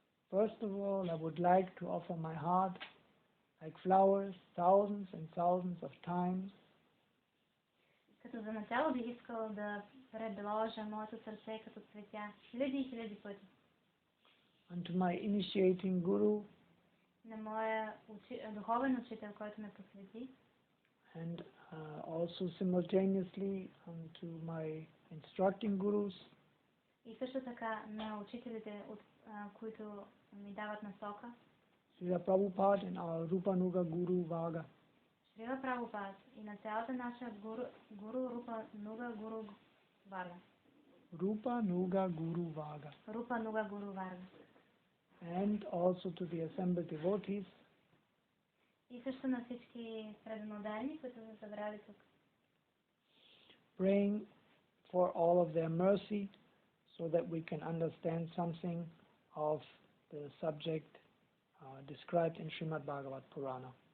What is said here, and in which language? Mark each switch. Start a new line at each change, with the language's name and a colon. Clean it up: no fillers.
English: First of all, I would like to offer my heart like flowers thousands and thousands of times.
Bulgarian: Като за начало бих искала да предложа моето сърце като цветя хиляди и хиляди пъти.
English: Unto my initiating guru.
Bulgarian: На моя духовен учител, който ме посвети.
English: And also simultaneously unto my instructing gurus.
Bulgarian: И също така на учителите, които ми дават насока.
English: Srila Prabhupada and our Rupanuga Guru Vaga.
Bulgarian: Шрила Прабхупад и на цялата наша гуру Рупануга Гуру Варга.
English: Rupanuga Guru Vaga.
Bulgarian: Рупануга Гуру Варга.
English: And also to the assembled devotees.
Bulgarian: И също на всички преданодайни, които са събрали тук.
English: Praying for all of their mercy so that we can understand something of the subject described in Srimad Bhagavad Purana.